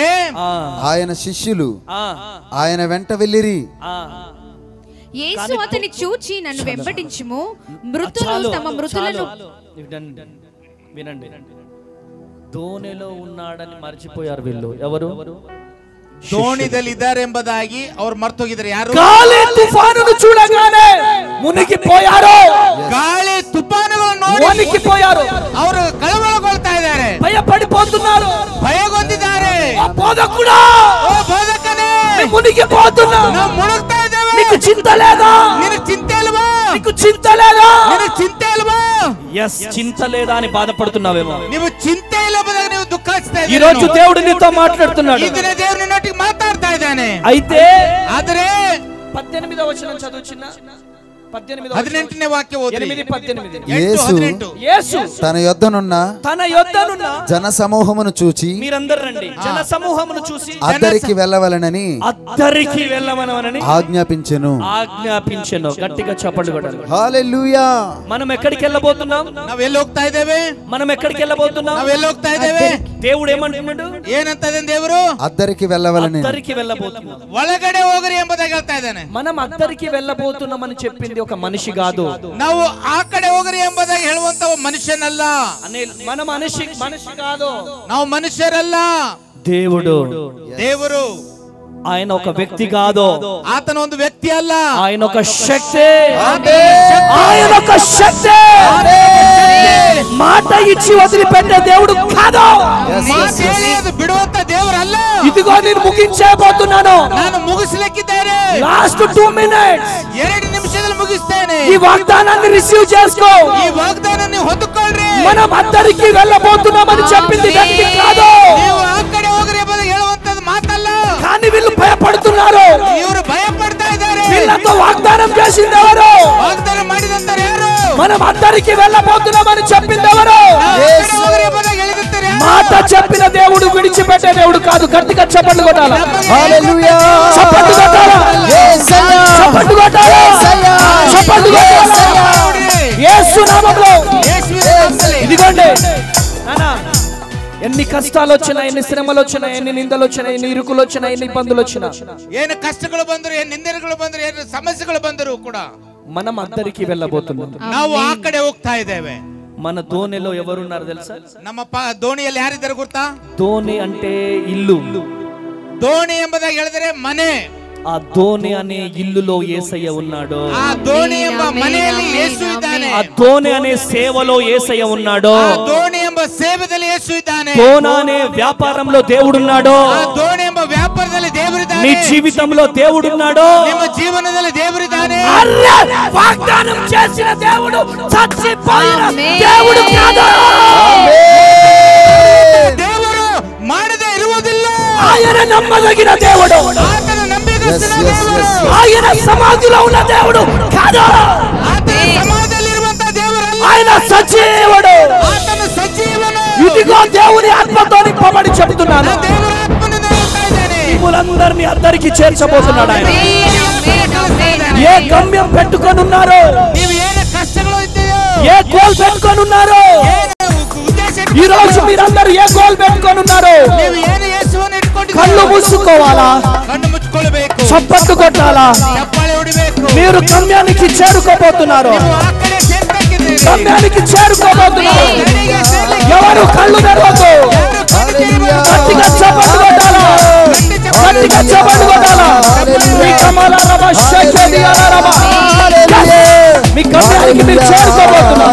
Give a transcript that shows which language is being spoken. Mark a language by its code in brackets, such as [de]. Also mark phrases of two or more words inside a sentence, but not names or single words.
[te] ఆయన శిష్యులు ఆయన వెంట వెళ్ళిరి. యేసు అతని చూచి, నన్ను వెంబడించుము, మృతులు తమ మృతులను. వినండి, దోణిలో ఉన్నాడని మర్చిపోయారు వీళ్ళు. ఎవరు? [kn] ದೋಣಿದಲ್ಲಿ ಇದ್ದಾರೆ ಎಂಬುದಾಗಿ ಅವರು ಮರ್ತೋಗಿದ್ದಾರೆ. ಯಾರು? [te] గాలి తుఫానును చూడగానే మునిగిపోయారు. [kn] ಗಾಳಿ ತುಫಾನುಗಳನ್ನು ನೋಡಿ [te] మునిగిపోయారు. [kn] ಅವರು ಕಳವಳಗೊಳ್ತಾ ಇದ್ದಾರೆ, [te] భయపడిపోతున్నారు, [kn] ಭಯಗೊಂಡಿದ್ದಾರೆ. [te] బోధకుడా, [kn] ಓ ಬೋಧಕನೇ, [te] మునిగిపోతున్నా, [kn] ನಾವು ಮುಳುಗ್ತಾ ಇದ್ದೇವೆ. [te] నీకు చింత లేదా? [kn] ನಿನಗೆ ಚಿಂತೆ ಇಲ್ವಾ? [te] నీకు చింత లేదా? [kn] ನಿನಗೆ ಚಿಂತೆ ಇಲ್ವಾ? [te] ఎస్, చింత లేదా అని బాధపడుతున్నావేమో. [kn] ನೀವು ಚಿಂತೆ ಇಲ್ಲ ಎಂಬುದಾಗಿ ನೀವು ದುಃಖಿಸ್ತಾ [te] ఈ రోజు దేవుడు నీతో మాట్లాడుతున్నాడు. [kn] ಈ ದಿನ ದೇವರು ನಿನ್ನೊಟ್ಟಿಗೆ ಮಾತಾಡ್ತಾ ಇದ್ದಾನೆ. [te] అయితే [kn] ಆದರೆ [te] 18వ వచనం చదువు చిన్న. [kn] 18ನೇ ವಾಕ್ಯ ಓದಿ. 8:18. [te] యేసు తన యొద్దనున్న జన సమూహమును చూచి మీరందరూ రండి, జన సమూహమును చూసి అద్దరికి వెళ్ళవలనని ఆజ్ఞాపించెను. గట్టిగా చప్పట్లు కొట్టాలి. హల్లెలూయా. మనం ఎక్కడికి వెళ్ళబోతున్నాం? [kn] ನಾವೆಲ್ಲಿ ಹೋಗ್ತಾ ಇದ್ದೇವೆ? [te] మనం ఎక్కడికి వెళ్ళబోతున్నాం? [kn] ನಾವೆಲ್ಲಿ ಹೋಗ್ತಾ ಇದ್ದೇವೆ? [te] దేవుడు ఏమంటున్నాడు? [kn] ಏನಂತದೆ ದೇವರು? [te] అద్దరికి వెళ్ళవలనని. అద్దరికి వెళ్ళబోతున్నాం. [kn] ಒಳಗಡೆ ಹೋಗ್ರಿ ಎಂಬುದಾಗಿ ಹೇಳ್ತಾ ಇದ್ದಾನೆ. [te] మనం అద్దరికి వెళ్ళబోతున్నామని చెప్పింది ఒక మనిషి కాదు. [kn] ನಾವು ಆ ಕಡೆ ಹೋಗ್ರಿ ಎಂಬುದಾಗಿ ಹೇಳುವಂತ ಮನುಷ್ಯನಲ್ಲ. [te] మన మనిషి కాదు, [kn] ನಾವು ಮನುಷ್ಯರಲ್ಲ. ದೇವರು [te] ఆయన ఒక వ్యక్తి కాదు, [kn] ಆತನ ಒಂದು ವ್ಯಕ್ತಿ ಅಲ್ಲ, [te] ఆయన ఒక శక్తి. ఆయన ఒక శక్తి. మాట ఇచ్చి వదిలిపెట్టే దేవుడు కాదు. [kn] ಬಿಡುವಂತ ದೇವರಲ್ಲ. [te] ఇదిగో నేను ముగించబోతున్నాను. [kn] ನಾನು ಮುಗಿಸಲಿಕ್ಕಿದ್ದೇನೆ. [en] last 2 minutes, [kn] 2 ನಿಮಿಷದಲ್ಲಿ ಮುಗಿಸ್ತೇನೆ. [te] ఈ వాగ్దానాన్ని రిసీవ్ చేసుకో. ఈ వాగ్దానాన్ని ಹೊಂದಿಕೊಳ್ಳ್ರಿ. మనం అద్దరికి వెళ్ళబోతున్నామని చెప్పింది వ్యక్తి కాదు. [kn] ನೀವು ಆ ಕಡೆ ಹೋಗ್ರಿ ಎಂಬುದಾಗಿ ಹೇಳುವಂತದ್ದು ಮಾತಲ್ಲ. [te] కానీ వీళ్ళు భయపడుతున్నారు. [kn] ಇವರು ಭಯಪಡ್ತಾ ಇದ್ದಾರೆ. [te] వీళ్ళతో వాగ్దానం చేసింది ఎవరు? [kn] ವಾಗ್ದಾನ ಮಾಡಿದಂತಾರೆ ಯಾರು? [te] మనం అద్దరికి వెళ్ళబోతున్నామని చెప్పింది ఎవరు? మాట చెప్పిన దేవుడు విడిచిపెట్టే దేవుడు కాదు. గట్టిగా చప్పట్లు కొట్టాలి. హల్లెలూయా. చప్పట్లు కొట్టాలి. యేసయ్యా. చప్పట్లు కొట్టాలి. యేసయ్యా. చప్పట్లు కొట్టాలి. యేసు నామములో. ఇదిగోండి నానా, ఎన్ని కష్టాలు వచ్చినా, ఎన్ని శ్రమలు వచ్చినా, ఎన్ని నిందలు వచ్చినా, ఎన్ని ఇరుకులు వచ్చినా, ఎన్ని ఇబ్బందులు వచ్చినా, [kn] ಏನು ಕಷ್ಟಗಳು ಬಂದರು, ಏನು ನಿಂದನೆಗಳು ಬಂದರು, ಏನು ಸಮಸ್ಯೆಗಳು ಬಂದರು ಕೂಡ [te] మనం అద్దరికి వెళ్ళబోతున్నాం. [kn] ನಾವು ಆ ಕಡೆ ಹೋಗ್ತಾ ಇದ್ದೇವೆ. [te] మన దోణిలో ఎవరున్నారు తెలుసా? [kn] ನಮ್ಮ ದೋಣಿಯಲ್ಲಿ ಯಾರಿದ್ದಾರೆ ಗೊತ್ತಾ? [te] దోణి అంటే ఇల్లు. [kn] ದೋಣಿ ಎಂಬುದಾಗಿ ಹೇಳಿದರೆ ಮನೆ. [te] ఆ దోణి అనే ఇల్లులో యేసయ్య ఉన్నాడు. [kn] ಆ ದೋಣಿ ಎಂಬ ಮನೆಯಲ್ಲಿ ಯೇಸು ಇದ್ದಾನೆ. [te] ఆ దోణి అనే సేవలో యేసయ్య ఉన్నాడు. [kn] ಆ ದೋಣಿ ಎಂಬ ಸೇವೆಯಲ್ಲಿ ಯೇಸು ಇದ್ದಾನೆ. [te] దోణ అనే వ్యాపారంలో దేవుడు ఉన్నాడు. [kn] ಆ ದೋಣಿ ಎಂಬ ವ್ಯಾಪಾರದಲ್ಲಿ ದೇವರಿದ್ದಾನೆ. [te] నీ జీవితంలో దేవుడు ఉన్నాడు. [kn] ನಿಮ್ಮ ಜೀವನದಲ್ಲಿ ದೇವರಿದ್ದಾನೆ. [te] వాగ్దానం చేసిన దేవుడు చచ్చిపోయిన దేవుడు కాదు. [kn] ದೇವರು ಮಾಡದೇ ಇರುವುದಿಲ್ಲ. [te] ఆయన నమ్మదగిన దేవుడు. [kn] ಆತನ ನಂಬಿಗಸ್ತನ [en] Yes. [te] ఆయన సమాధిలో ఉన్న దేవుడు కాదు. [kn] ಆತನ ಸಮಾಧಿಯಲ್ಲಿರುವಂತ ದೇವರಲ್ಲ. [te] ఆయన సజీవుడు. [kn] ಆತನ ಸಜೀವನು. [te] ఇదిగో దేవుని ఆత్మతో నింపబడి చెప్తున్నాను. [kn] ದೇವರ ಆತ್ಮನಿಂದ ಹೇಳ್ತಾ ಇದ್ದೇನೆ. [te] మిమ్మల్ని అందరికీ చేర్చబోతున్నాడు ఆయన. ఏ గమ్యం పెట్టుకొని ఉన్నారు? [kn] ನೀವು ಏನು ಕಷ್ಟಗಳು ಇದ್ದೀಯೋ, [te] ఏ గోల్ పెట్టుకొని ఉన్నారు? ఈ రోజు మీరందరూ ఏ గోల్ పెట్టుకొని ఉన్నారు? [kn] ನೀವು ಏನು ಯೇಸುವನ್ನು ಇಟ್ಕೊಂಡಿದ್ದೀರೋ, [te] కళ్ళు మూసుకోవాలా? [kn] ಕಣ್ಣು ಮುಚ್ಚಿಕೊಳ್ಳಬೇಕು, [te] చప్పట్లు కొట్టాలా? [kn] ಚಪ್ಪಾಳೆ ಹೊಡಿಬೇಕು. [te] మీరు గమ్యానికి చేరుకోబోతున్నారు. [kn] ನೀವು ಆ ಕಡೆ ಸೇರ್ಬೇಕಿದ್ದೀರಿ. [te] గమ్యానికి చేరుకోబోతున్నారు. ఎవరు కళ్ళు తెరవద్దు. గట్టిగా చప్పట్లు కొట్టాలా? గట్టిగా చప్పట్లు కొట్టాలా? మీ కమల రమ శక్తి రమ. మీ గమ్యానికి మీరు చేరుకోబోతున్నారు.